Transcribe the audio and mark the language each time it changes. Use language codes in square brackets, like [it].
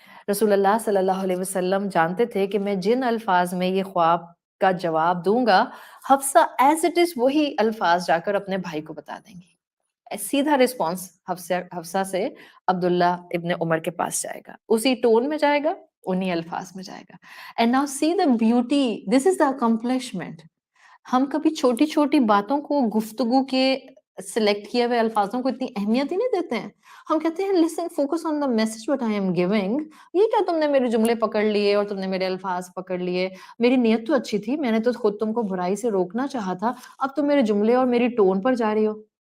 [ur] رسول اللہ صلی اللہ علیہ وسلم جانتے تھے کہ میں جن الفاظ میں یہ خواب کا جواب دوں گا، حفصہ [en] as it is [ur] وہی الفاظ جا کر اپنے بھائی کو بتا دیں گی. سیدھا رسپانس حفصہ سے عبداللہ ابن عمر کے پاس جائے گا، اسی ٹون میں جائے گا، انہی الفاظ میں جائے گا. [en] And now see the beauty, this is the accomplishment. [ur] ہم کبھی چھوٹی چھوٹی باتوں کو، گفتگو کے سلیکٹ کیے ہوئے الفاظوں کو اتنی اہمیت ہی نہیں دیتے ہیں. ہم کہتے ہیں [en] Listen, focus on the message what I am giving. [ur] یہ کیا تم نے میرے جملے پکڑ لیے اور تم نے میرے الفاظ پکڑ لیے؟ میری نیت تو اچھی تھی، میں نے تو خود تم کو برائی سے روکنا چاہا تھا، اب تم میرے جملے اور میری ٹون پر جا رہی ہو.